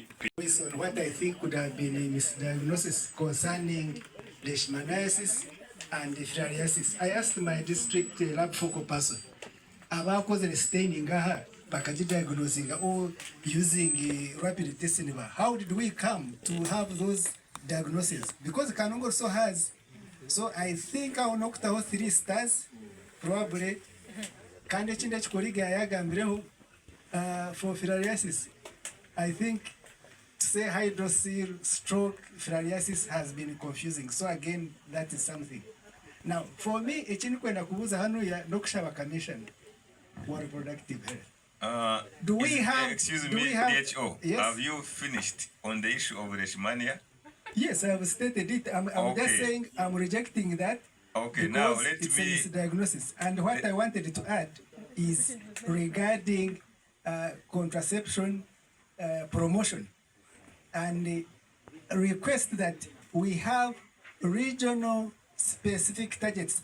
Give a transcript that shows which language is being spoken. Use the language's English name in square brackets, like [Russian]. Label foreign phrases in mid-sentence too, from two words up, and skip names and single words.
[English] Based on what I think could have been a misdiagnosis concerning leishmaniasis and filariasis, I asked my district lab focal person about causing staining her, diagnosing or using rapid testing. How did we come to have those diagnoses? Because Kanungu also has. So I think our knocked out 3 stars, probably. [Nyankole] Kandi ekindi ekikoliga yagambireho [English] for filariasis, I think to say hydrocele, stroke, filariasis has been confusing. So again, that is something. Now, for me, [Nyankole] ekindi kwenda kubuza hano ya nokushaba [English] commission for reproductive health. Do we have? Excuse do me, we have, DHO. yes? Have you finished on the issue of leishmania? Yes, I have stated it. I'm Okay. just saying I'm rejecting that. Okay, now Because let it's me. a misdiagnosis. And what I wanted to add is regarding contraception promotion and request that we have regional specific targets.